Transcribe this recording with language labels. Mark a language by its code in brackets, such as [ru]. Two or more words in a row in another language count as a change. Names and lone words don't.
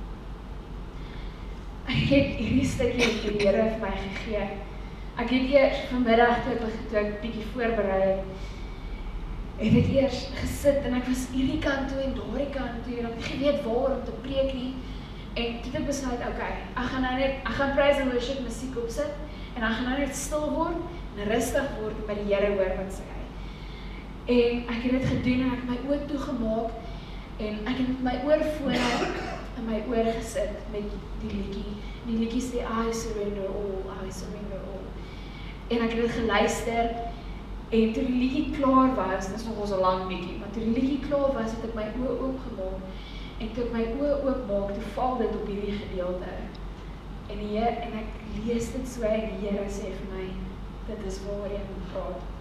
[af] Ek het hierdie stukkie wat die Here vir my gegee. Ek het eers vanmiddag toe ek bietjie voorberei het ek eers gesit en ek was hierdie kant toe en daardie kant toe en ek het nie geweet waar om te preek nie. En toe het ek besluit, okay, ek gaan [en] praise and worship [af] musiek opsit en ek gaan nou net stil word en rustig word en by die Here hoor wat sê hy. En ek het dit gedoen en ek het my oë toegemaak en ek het met my oorfone in my oor gesit met die liedjie. Die liedjie sê, [en] I surrender all, I surrender all. [af] En ek het dit geluister en toe die liedjie klaar was, dit is nog ons 'n lang liedjie, maar toe die liedjie klaar was, het ek my oë oopgemaak en toe ek my oë oopmaak, toe val dit op hierdie gedeelte. En ek lees dit so en die Here sê vir my, dit is waar jy moet praat.